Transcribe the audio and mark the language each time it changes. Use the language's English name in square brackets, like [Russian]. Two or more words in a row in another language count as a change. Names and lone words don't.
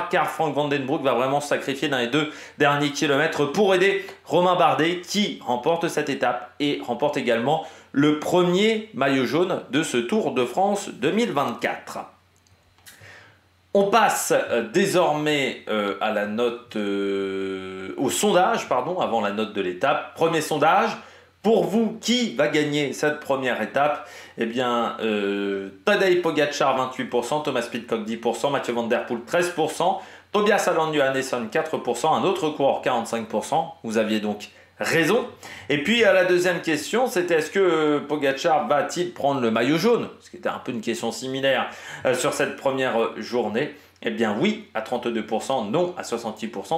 [French] Car Frank Van den Broek va vraiment se sacrifier dans les 2 derniers kilomètres pour aider Romain Bardet qui remporte cette étape et remporte également le premier maillot jaune de ce Tour de France 2024. On passe désormais à la note, au sondage, avant la note de l'étape. Premier sondage. Pour vous, qui va gagner cette première étape? Eh bien, Tadej Pogačar 28%, Thomas Pidcock 10%, Mathieu Van Der Poel 13%, Tobias Allan Johannesson 4%, un autre coureur 45%. Vous aviez donc raison. Et puis la deuxième question, c'était est-ce que Pogačar va-t-il prendre le maillot jaune? Ce qui était un peu une question similaire sur cette première journée. Eh bien oui, à 32%, non à 68%.